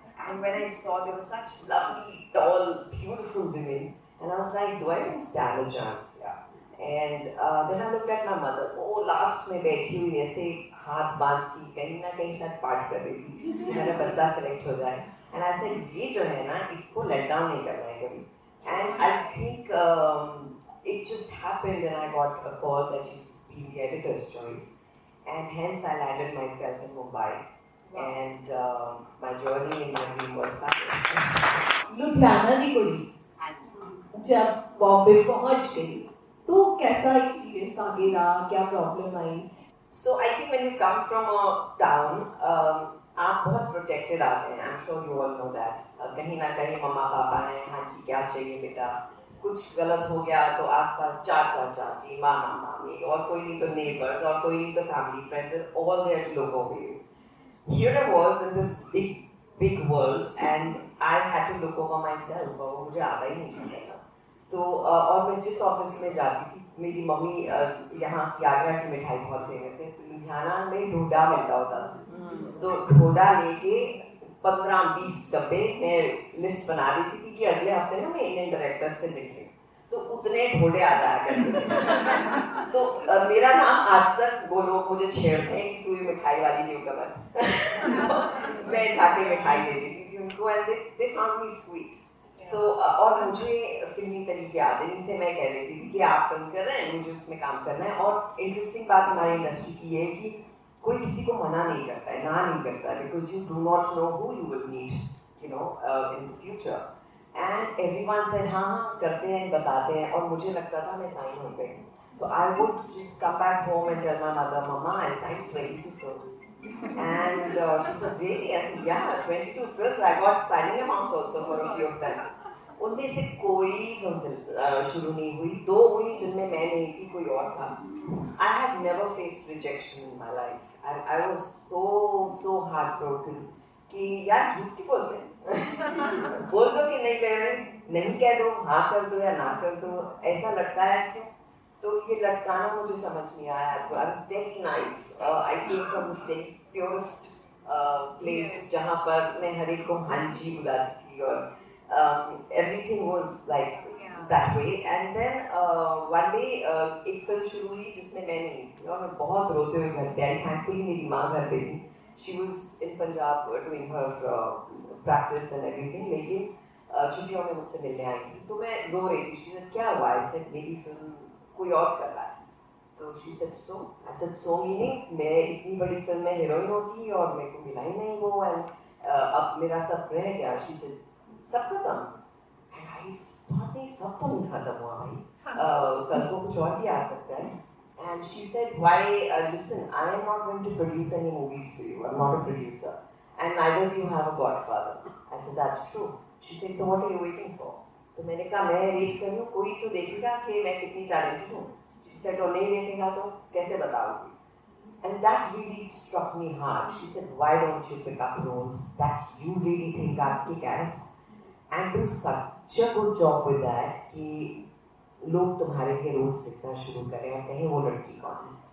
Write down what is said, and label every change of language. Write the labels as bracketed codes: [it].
[en] And when I saw there were such lovely, tall, beautiful women, and I was like, do I even stand a chance? Yeah. And then I looked at my mother, oh last [hi] में बैठी हुई ऐसे हाथ बांध की, कहीं ना कहीं शायद पार्ट कर रही थी कि मेरा बच्चा सेलेक्ट हो जाए। [en] And I said, [hi] ये जो है ना, इसको let down नहीं करना है कभी। [en] And I think it just happened and I got a call that you'd be the editor's choice, and hence I landed myself in Mumbai and my journey in the dream world started. [hi] Ludhiana की कुड़ी जब बॉम्बे पहुंच गई तो कैसा experience आगे रहा, क्या problem I? [en] So I think when you come from a town, [hi] आप बहुत [en] protected आते हैं. I'm sure you all know that. [hi] कहीं ना कहीं मम्मा पापा हैं, हाँ जी क्या चाहिए बेटा, कुछ गलत हो गया तो आसपास चाचा चाची, मामा मामी, और कोई नहीं तो neighbors, और कोई नहीं तो family friends, [en] is all there to look over you. Here I was in this big world and I had to look over myself, [hi] और वो मुझे आता ही नहीं था. तो और मैं जिस ऑफिस में जाती थी, मेरी मम्मी यहाँ की आगरा की मिठाई बहुत फेमस है, तो लुधियाना में ढोडा मिलता होता था. तो ढोडा लेके 15-20 डब्बे मैं लिस्ट बना देती थी कि अगले हफ्ते ना मैं इंडियन डायरेक्टर से मिलने, तो उतने ढोडे आ जाया करते थे. तो मेरा नाम आज तक वो लोग मुझे छेड़ते हैं कि तू ये मिठाई वाली न्यू कमर. मैं जाके मिठाई दे देती थी उनको, [en] And they found me sweet. [hi] So, और मुझे फिल्मी तरीके आते नहीं थे. मैं कह देती थी कि आप फिल्म कर रहे हैं, मुझे उसमें काम करना है. और इंटरेस्टिंग बात हमारी इंडस्ट्री की ये है कि कोई किसी को मना नहीं करता है, ना नहीं करता है, [en] Because you do not know who you will meet, you know, in the future. And everyone said [hi] हाँ हाँ करते हैं, बताते हैं. और मुझे लगता था मैं साइन हो गई. [en] तो I would just come back home and tell my mother, mama I signed 22 films. And she said, really? I said, yeah, 22 films. I got signing amounts also for a few of them. [hi] उनमें से कोई film शुरू नहीं हुई. 2 हुई जिनमें मैं नहीं थी, कोई और था. [en] I have never faced rejection in my life. I was so heartbroken [hi] कि यार झूठ क्यों बोलते हैं. बोल दो कि नहीं कह रहे, नहीं कह दो, हाँ कर दो या ना कर दो. ऐसा लगता है क्यों? तो ये लटकाना मुझे समझ नहीं आया. [en] I was very nice. I came from this very purest place [hi] जहाँ पर मैं हर एक को हाँ जी बुलाती थी, [en] और everything was like that way. And then one day [hi] एक फिल्म शुरू हुई जिसमें मैं नहीं थी, और मैं बहुत रोते हुए घर पे आई. Thankfully मेरी माँ घर पे थी. [en] She was in Punjab doing her practice and everything. [hi] लेकिन छुट्टियों में मुझसे मिलने आई थी, तो मैं रो रही थी. [en] She said, [hi] क्या हुआ? [en] I said, [hi] मेरी फिल्म कोई और कर रहा है. [en] तो she said, so? I said, so meaning [hi] मैं इतनी बड़ी फिल्म में हीरोइन होती और मेरे को मिला ही नहीं वो, and अब मेरा सब रह गया. [en] She said, [hi] सब खत्म. [en] And I thought [hi] नहीं, सब तो नहीं खत्म हुआ भाई, कल को कुछ और भी आ सकता है. [en] And she said, why, listen, I am not going to produce any movies for you. I'm not a producer. And neither do you have a godfather. I said, that's true. She said, so what are you waiting for? [hi] तो मैंने कहा मैं wait कर रही हूँ, कोई तो देखेगा कि मैं कितनी टैलेंटेड हूँ. [en] She said, [hi] और नहीं देखेगा तो कैसे बताओगी? [en] And that really struck me hard. She said, why don't you pick up roles that you really think are kick-ass and do such a good job with that [hi] कि लोग तुम्हारे के रोल्स लिखना शुरू करें और कहें वो लड़की कौन है.